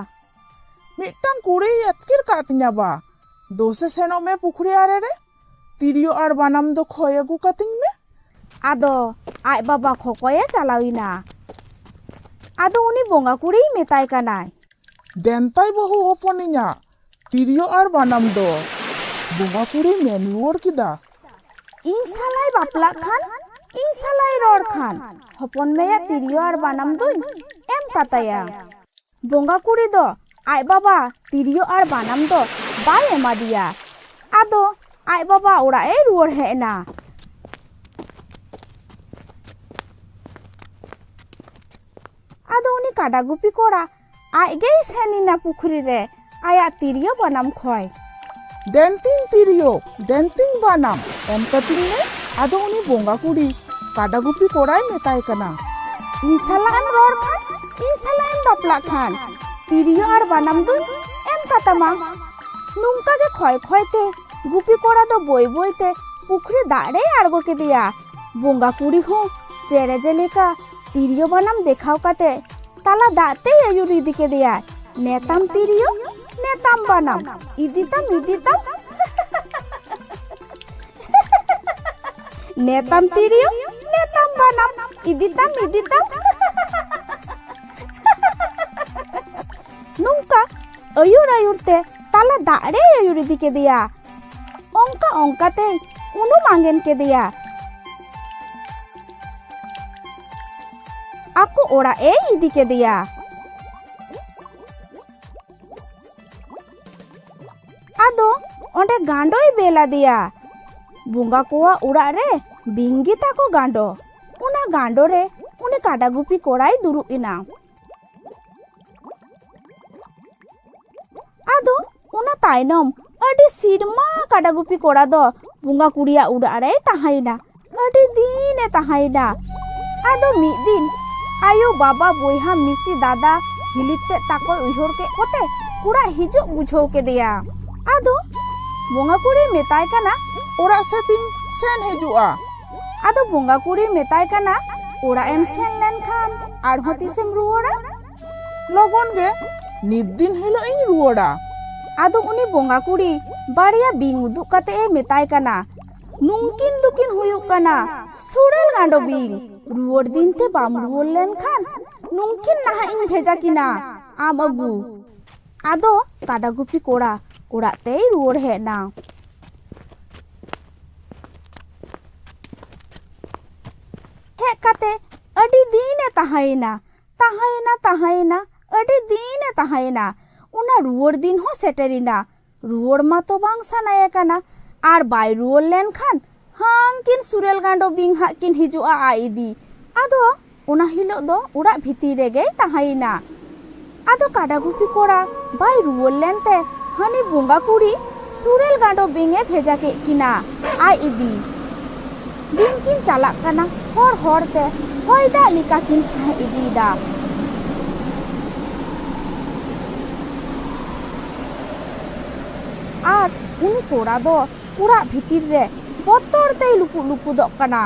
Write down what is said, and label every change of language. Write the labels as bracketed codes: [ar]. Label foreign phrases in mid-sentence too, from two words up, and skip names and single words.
[sat] मिट्टांग कुड़ी अतकिर कातिया बा दोसे सेनो में पुखरी आरे रे तिरियो और बानाम दो खोय अगु कातिंग में। आदो आय बाबा खोकोये चलाविना। आदो उनी बोंगा कुड़ी मेताय कनाय देनताय बहु होपनिया तिरियो और बानाम दो बोंगा कुड़ी मेन रुवर किदा। इन सालाय बापला खान इन सालाय रोड खान हपन मेया तिरियो और बानाम दो एम काताया। बोंगा कुड़ी दो आय बाबा तिरियो और बानाम दो बाय एमा दिया। आदो आय बाबा ओड़ा ए रुवर हेना। आदो उनी काडा गुपी कोड़ा आय गेई सेनिना पुखरी रे आया तिरियो बानाम खोय। देनतिंग तिरियो देनतिंग बानाम एम कातिंग में आदो उनी बोंगा कुड़ी काडा गुपी कोड़ाई मेताय कना। इन साला एम रोड खान इन साला एम बापला खान तिरियो और बानाम दो एम कातामा। नुंका के खोय खोयते गुपी कोड़ा दो बोई बोईते पुखरी दाड़े आड़गो के दिया। बोंगा कुड़ी हो चेरे जेलेका तिरियो बानाम देखाव काते ताला दाते आयुर इदी के दिया। नेताम तिरियो नेताम बानाम इदिताम इदिताम नेताम तिरियो नेताम बानाम इदिताम इदिताम नुंका आयुर आयुरते ताला दाड़े आयुर इदी के दिया। ओंका ओंकाते उनु मांगेन के दिया। आपको ओड़ा ए इदी के दिया। आदो ओंडे गांडोई बेला दिया। बुंगा कोआ उड़ा रे बिंगी ताको गांडो उना गांडो रे उनी काडा गुपी कोड़ाई दुरु इना। आदो उना ताइनम अडी सिरमा काडा गुपी कोड़ा दो बुंगा कुड़िया उड़ा रे ताहाइना अडी दीने ताहाइना। आदो मी दिन आयो बाबा बोयहा मिसी दादा हिलिते ताको उइहोर के कोते कुड़ा हिजो बुझो के दिया। आदो बोंगा कुड़ी मेताय कना ओड़ा सेतिंग सेन हिजुआ। आदो बोंगा कुड़ी मेताय कना ओड़ा एम सेन लेन खान आरहो तिसेम रुवड़ा लगन गे नित दिन हिलो इन रुवड़ा। आदो उनी बोंगा कुड़ी बाड़िया बिंग उदु कते ए मेताय कना नुंकिन दुकिन हुयुक कना सुड़ेल गांडो बिंग रुवर दिन ते बाम रुवर लेन खान नुंकिन नाहा इन भेजा किना आम अगु। आदो काडा गुपी कोड़ा ओड़ा ते रुवर हेना। हे काते अडी दीने ताहाइना ताहाइना ताहाइना अडी दीने ताहाइना उना रुवर दिन हो सेटेरिना। रुवर मा तो बांग सानाया कना आर बाय रुवर लेन खान हांकिन सुरेल गांडो बिंग हाकिन हिजुआ आइदी। आदो उना हिलो दो उड़ा भीती रेगे ताहाइना। आदो काडा गुपी कोड़ा बाय रुवर लेनते हनी बुंगा कुड़ी सुरेल गांडो बिंगे भेजा के किना आइदी। बिंग किन चाला कना हर हरते होयदा लिका किन सह इदीदा। आर उनी कोड़ा दो उड़ा भीतिर रे बतर ते लुकु लुकु दो कना।